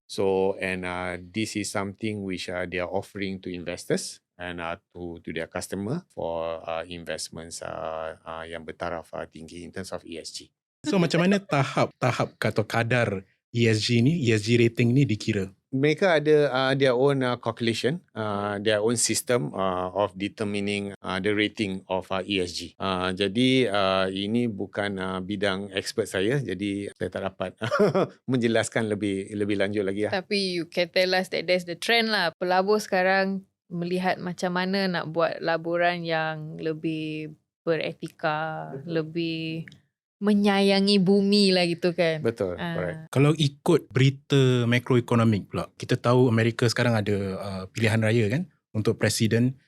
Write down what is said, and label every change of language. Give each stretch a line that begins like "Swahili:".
English: So, and this is something which they are offering to investors and to their customer for investments
Malay: yang bertaraf tinggi
English: in terms of ESG.
Malay: So macam mana tahap atau kadar ESG rating ni dikira?
English: Mereka ada their own calculation, their own system of determining the rating of ESG.
Malay: Jadi ini bukan bidang expert saya, jadi saya tak dapat menjelaskan lebih lanjut lagi.
English: Tapi you can tell us that there's the trend lah.
Malay: Pelabur sekarang melihat macam mana nak buat laburan yang lebih beretika, lebih menyayangi bumi lah gitu kan. Betul,
English: correct.
Malay: Kalau ikut berita makroekonomik pula, kita tahu Amerika sekarang ada pilihan raya kan untuk presiden.